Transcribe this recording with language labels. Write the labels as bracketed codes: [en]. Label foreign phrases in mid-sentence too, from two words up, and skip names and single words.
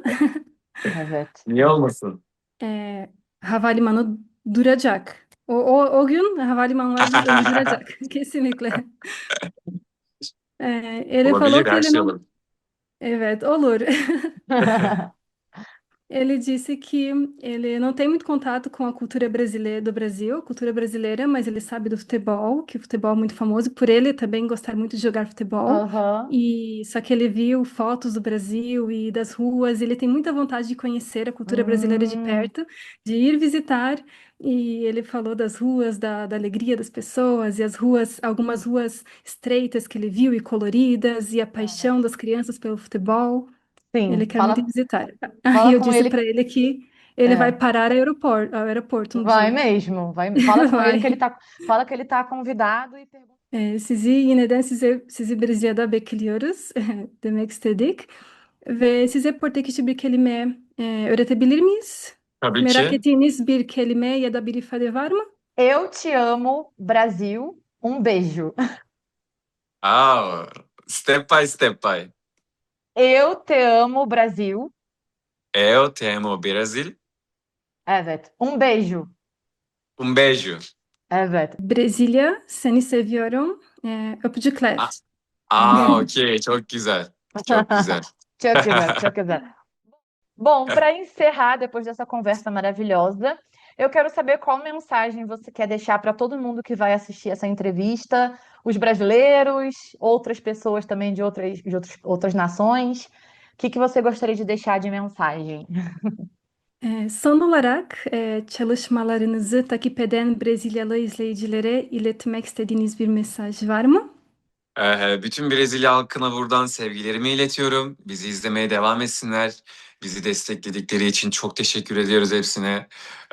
[tr] Evet. Niye olmasın? Havalimanı duracak. O gün havalimanları durduracak. Kesinlikle. Elif Olabilir, her şey Alokela'nın olur. evet olur. [pt] Ele disse que ele não tem muito contato com a cultura brasileira do Brasil, cultura brasileira, mas ele sabe do futebol, que o futebol é muito famoso por ele também gostar muito de jogar futebol. Aham. E só que ele viu fotos do Brasil e das ruas, ele tem muita vontade de conhecer a cultura brasileira de Hum, perto, de ir visitar. E ele falou das ruas, da alegria das pessoas, e as ruas, algumas ruas estreitas que ele viu e coloridas, e a paixão das crianças pelo futebol. Ele sim, quer muito visitar. Aí fala eu com disse para ele. ele que ele vai É, parar ao aeroporto um vai dia. mesmo, vai, fala com ele que ele Vai. tá, fala que ele tá convidado e pergunta. [tr] Sizi yineden sizi Brezilya'da bekliyoruz demek istedik. Ve size Portekizce bir kelime öğretebilir miyiz? Tabii Merak ki. ettiğiniz bir kelime ya da bir ifade var mı? [pt] Eu te amo, Brasil. Um beijo. [en] Step by step by. [pt] Eu te amo, Brasil. Eu te amo Brasil. Evet. Um beijo. Um beijo. [tr] Evet. Brezilya, seni seviyorum. Öpücükler. Ah, okey. Çok güzel. Çok güzel. Çok güzel, çok güzel. [pt] Bom, para encerrar, depois dessa conversa maravilhosa, eu quero saber qual mensagem você quer deixar para todo mundo que vai assistir essa entrevista, os brasileiros, outras pessoas também de outras nações. O que que você gostaria de deixar de mensagem? [tr] Son olarak çalışmalarınızı takip eden Brezilyalı izleyicilere iletmek istediğiniz bir mesaj var mı? Bütün Brezilya halkına buradan sevgilerimi iletiyorum. Bizi izlemeye devam etsinler. Bizi destekledikleri için çok teşekkür ediyoruz hepsine.